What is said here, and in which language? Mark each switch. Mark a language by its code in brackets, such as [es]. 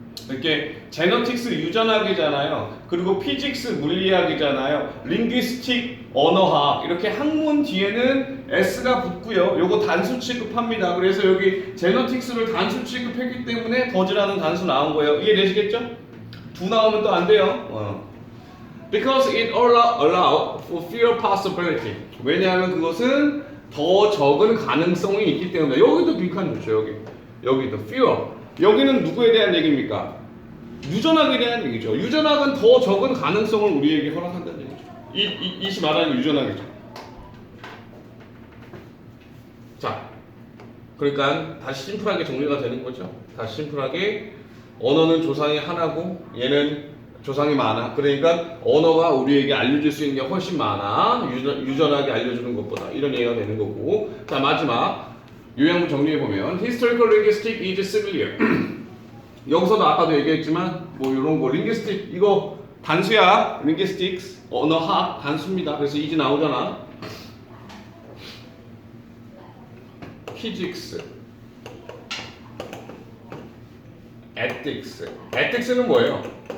[ko] 이렇게 제너틱스 유전학이잖아요. 그리고 피직스 물리학이잖아요. 링귀스틱 언어학 이렇게 학문 뒤에는 s가 붙고요. 요거 단수 취급합니다. 그래서 여기 제너틱스를 단수 취급했기 때문에 does라는 단수 나온 거예요. 이해되시겠죠? 두 나오면 또 안 돼요. [en] Because it allow for fewer possibility. [ko] 왜냐하면 그것은 더 적은 가능성이 있기 때문에. 여기도 빈칸 좋죠. 여기도 fewer. 여기는 누구에 대한 얘기입니까? 유전학에 대한 얘기죠. 유전학은 더 적은 가능성을 우리에게 허락한다는 얘기죠. 이시 말하는 유전학이죠. 자, 그러니까 다시 심플하게 정리가 되는 거죠. 다시 심플하게 언어는 조상이 하나고 얘는 조상이 많아. 그러니까 언어가 우리에게 알려줄 수 있는 게 훨씬 많아. 유전학이 알려주는 것보다 이런 얘기가 되는 거고. 자, 마지막 요약문 정리해보면 [en] Historical linguistics is similar. [ko] 여기서도 아까도 얘기했지만 뭐 이런 거 linguistic 이거 단수야. linguistics 언어학 단수입니다. 그래서 이제 나오잖아. physics ethics ethics는 뭐예요?